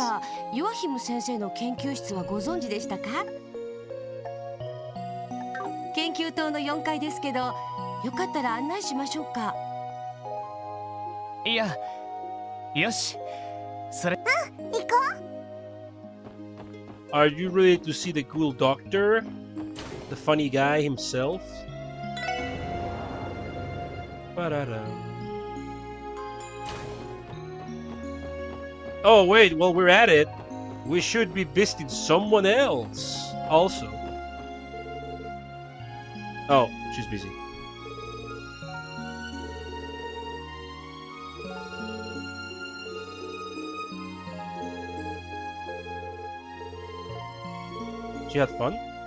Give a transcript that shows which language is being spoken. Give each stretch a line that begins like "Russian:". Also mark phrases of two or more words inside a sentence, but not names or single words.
Japanese: ばヨアヒム先生の研究室はご存知でしたか？研究棟の4階ですけど、よかったら案内しましょうか。いや、よし。それ。行こう。
English: Are you ready to see the cool doctor? The funny guy himself? Ba-da-da. Oh wait, while we're at it, we should be visiting someone else also. Oh, she's busy. She had fun?